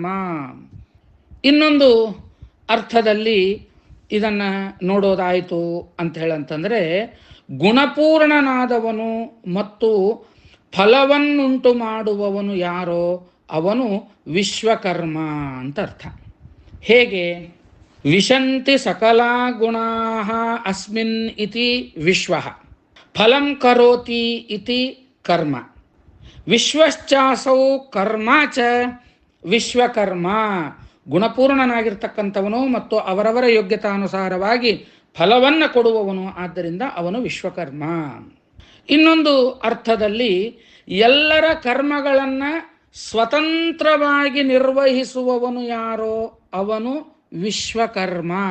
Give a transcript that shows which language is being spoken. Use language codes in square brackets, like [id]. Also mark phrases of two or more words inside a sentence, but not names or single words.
[kn] ಇನ್ನೊಂದು ಅರ್ಥದಲ್ಲಿ ಇದನ್ನು ನೋಡೋದಾಯಿತು ಅಂತ ಹೇಳಂತಂದರೆ, ಗುಣಪೂರ್ಣನಾದವನು ಮತ್ತು ಫಲವನ್ನುಂಟು ಮಾಡುವವನು ಯಾರೋ ಅವನು ವಿಶ್ವಕರ್ಮ ಅಂತ ಅರ್ಥ. ಹೇಗೆ? [sa] ವಿಶಂತಿ ಸಕಲಾ ಗುಣಾಃ ಅಸ್ಮಿನ್ ಇತಿ ವಿಶ್ವಃ ಫಲಂ ಕರೋತಿ ಇತಿ ಕರ್ಮ ವಿಶ್ವಶ್ಚಾಸೌ ಕರ್ಮ ಚ ವಿಶ್ವಕರ್ಮ. [kn] ಗುಣಪೂರ್ಣನಾಗಿರ್ತಕ್ಕಂಥವನು ಮತ್ತು ಅವರವರ ಯೋಗ್ಯತಾನುಸಾರವಾಗಿ ಫಲವನ್ನು ಕೊಡುವವನು, ಆದ್ದರಿಂದ ಅವನು ವಿಶ್ವಕರ್ಮ. ಇನ್ನೊಂದು ಅರ್ಥದಲ್ಲಿ ಎಲ್ಲರ ಕರ್ಮಗಳನ್ನು ಸ್ವತಂತ್ರವಾಗಿ ನಿರ್ವಹಿಸುವವನು ಯಾರೋ ಅವನು ವಿಶ್ವಕರ್ಮ.